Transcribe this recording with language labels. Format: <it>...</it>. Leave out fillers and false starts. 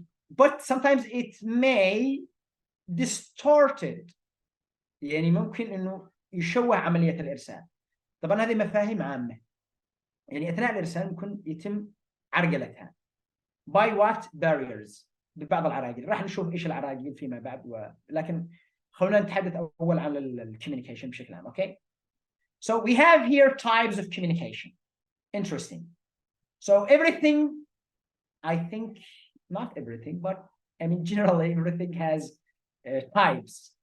<en>But sometimes it may distort it.</en> <ar>يعني ممكن إنه يشوه عملية الإرسال. طبعا هذه مفاهيم عامة. يعني أثناء الإرسال ممكن يتم عرقلتها.</ar> <en>By what barriers؟</en> <ar>ببعض العراقيل. راح نشوف إيش العراقيل فيما بعد لكن خلونا نتحدث أول عن الكوميونيكيشن بشكل عام.</ar> <en>Okay. So we have here types of communication. Interesting. So everything, I think, not everything, but I mean generally everything has types.</en>